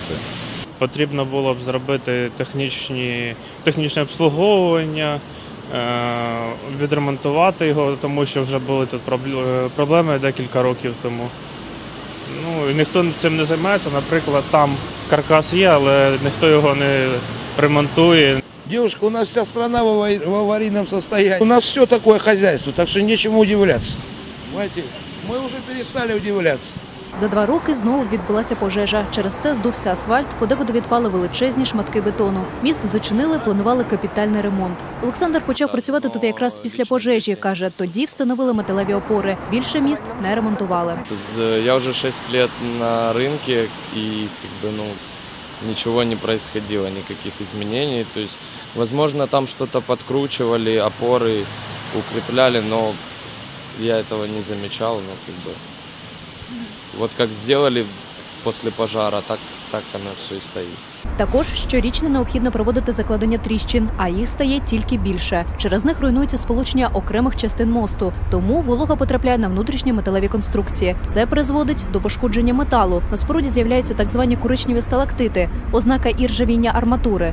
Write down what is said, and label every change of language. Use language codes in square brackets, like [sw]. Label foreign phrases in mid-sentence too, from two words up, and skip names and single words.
[uk] Потрібно було б зробити технічне обслуговування, відремонтувати його, тому що вже були тут проблеми декілька років тому. Ну, і ніхто цим не займається. Наприклад, там каркас є, але ніхто його не ремонтує. [ru] Девушка, у нас вся страна в аварийном состоянии. У нас все такое хозяйство, так что нечему удивляться. Понимаете, мы уже перестали удивляться. [uk] За 2 роки знову відбулася пожежа. Через це здувся асфальт, подекуди відпали величезні шматки бетону. Міст зачинили, планували капітальний ремонт. Олександр почав працювати тут якраз після пожежі. Каже, тоді встановили металеві опори. Більше міст не ремонтували. Я вже 6 років на ринку і [ru] ничего не происходило, никаких изменений. То есть, возможно, там что-то подкручивали, опоры укрепляли, но я этого не замечал. Вот как сделали после пожара, так оно все [uk] і стоїть. Також щорічно необхідно проводити закладення тріщин, а їх стає тільки більше. Через них руйнується сполучення окремих частин мосту, тому волога потрапляє на внутрішні металеві конструкції. Це призводить до пошкодження металу. На споруді з'являються так звані коричневі сталактити – ознака іржавіння арматури.